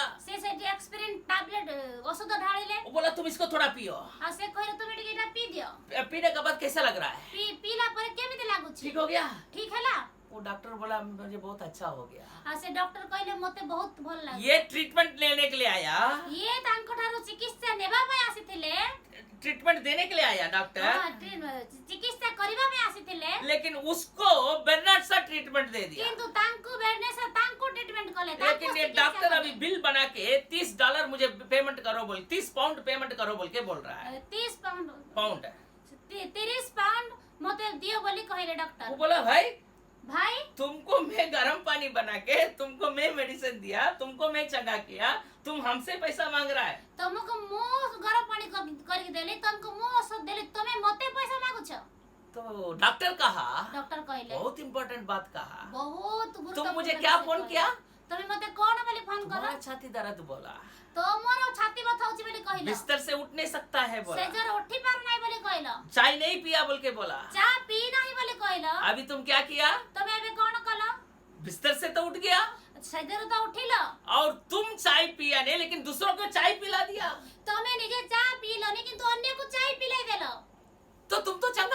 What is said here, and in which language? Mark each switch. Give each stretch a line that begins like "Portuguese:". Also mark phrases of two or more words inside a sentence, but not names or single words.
Odia: ସେ ସେଠି ଏକ୍ସପିରିନ୍ ଟାବଲେଟ ଔଷଧ ढाଳିଲେ।
Hindi: वो बोला तुम इसको थोड़ा पियो।
Odia: ଆଉ ସେ କହିଲେ ତୁମେ ଟିକେ ଏଇଟା ପିଇ ଦିଅ।
Hindi: पीने के बाद कैसा लग रहा है,
Odia: ପିଇଲା ପରେ କେମିତି ଲାଗୁଛି?
Hindi: ठीक हो गया?
Odia: ଠିକ ହେଲା।
Hindi: वो डॉक्टर बोला मुझे बहुत अच्छा हो गया।
Odia: ଆଉ ସେ ଡକ୍ଟର କହିଲେ ମତେ ବହୁତ ଭଲ ଲାଗେ।
Hindi: ये ट्रीटमेंट लेने के लिए आया,
Odia: ଇଏ ତାଙ୍କ ଠାରୁ ଚିକିତ୍ସା ନେବା ପାଇଁ ଆସିଥିଲେ।
Hindi: ट्रीटमेंट देने के लिए आया डॉक्टर,
Odia: ଚିକିତ୍ସା କରିବା ପାଇଁ ଆସିଥିଲେ।
Hindi: लेकिन उसको बर्नार्ड शाह ट्रीटमेंट दे दिया।
Odia: କିନ୍ତୁ ତାଙ୍କୁ ବେର୍ନାର୍ଡ ତାଙ୍କୁ ଟ୍ରିଟमेंଟ कले।
Hindi: लेकिन ये डॉक्टर अभी बिल बना के $30 मुझे पेमेंट करो बोल, 30 पाउंड पेमेंट करो बोल के बोल रहा है।
Odia: 30 ପାଉଣ୍ଡ
Hindi: पाउंड
Odia: 30 ପାଉଣ୍ଡ ମତେ ଦିଅ ବୋଲି କହିଲେ
Hindi: वो
Odia: ଡକ୍ଟର।
Hindi: बोला भाई
Odia: ଭାଇ
Hindi: तुमको मैं गर्म पानी बना के तुमको मैं मेडिसिन दिया, तुमको मैं चंगा किया, तुम हमसे पैसा मांग रहा है।
Odia: ତମକୁ ମୁଁ ଗରମ ପାଣି କରିକି ଦେଲି ତମକୁ ମୁଁ ଔଷଧ ଦେଲି ତମେ ମତେ ପଇସା ମାଗୁଛ।
Hindi: तो डॉक्टर कहा,
Odia: ଡକ୍ଟର କହିଲେ
Hindi: बहुत इंपॉर्टेंट बात कहा,
Odia: ବହୁତ
Hindi: तुम
Odia: ଗୁରୁତ୍ୱପୂର୍ଣ୍ଣ
Hindi: मुझे क्या
Odia: ବିଷୟ
Hindi: फोन
Odia: କହିଲେ।
Hindi: किया,
Odia: ତମେ ମତେ କଣ ବୋଲି ଫୋନ କଲ?
Hindi: तुम्हारा छाती दर्द बोला,
Odia: ତମର ଛାତି ବଥା ହଉଛି ବୋଲି କହିଲ।
Hindi: बिस्तर से उठ नहीं सकता है बोला,
Odia: ସେଜର ଉଠି ପାରୁ ନାହିଁ ବୋଲି କହିଲ।
Hindi: चाय नहीं पिया बोल के बोला।
Odia: ଚା ପିଇ ନାହିଁ ବୋଲି କହିଲ।
Hindi: अभी तुम क्या किया,
Odia: ତମେ ଏବେ କଣ କଲ?
Hindi: बिस्तर से तो उठ गया
Odia: ସେଜରୁ ତ ଉଠିଲ।
Hindi: और तुम चाय पिया नहीं लेकिन दूसरों को चाय पिला दिया।
Odia: ତମେ ନିଜେ ଚା ପିଇଲନି କିନ୍ତୁ ଅନ୍ୟକୁ ଚା ପିଲେଇ ଦେଲ।
Hindi: तो तुम तो